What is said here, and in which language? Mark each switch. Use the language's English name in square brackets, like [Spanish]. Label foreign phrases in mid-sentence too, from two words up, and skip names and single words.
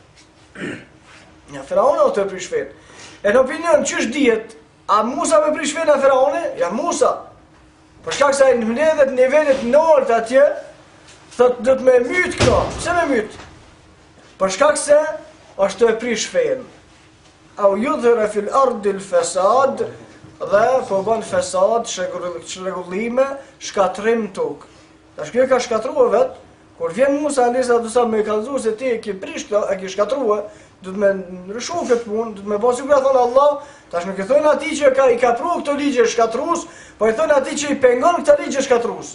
[Albanian] Ja Firauni o të prish fen. E në opinion ç'është dihet? A Musa me prish fen a Firauni? Ja Musa. Për shkak se ai në mbledhet nivelet nalt atje, thotë do të më myt këto. Pse më myt? Për shkak se është të prish fen. [Arabic] أو يظهر في الأرض الفساد, [Albanian] dhe po bën fesad, çrregullime, shkatrim tok. Tash kjo ka shkatruar vet. Kur vjen Musa [Arabic] عليه الصلاة والسلام [Albanian] me kallëzuar se ti e ke prish këto, e ke shkatruar, do të më ndryshoj këtë punë, do të më bëj sikur thonë Allah, tash nuk e thon atij që i ka pruar këto ligje shkatrues, po i thon atij që i pengon këto ligje shkatrues.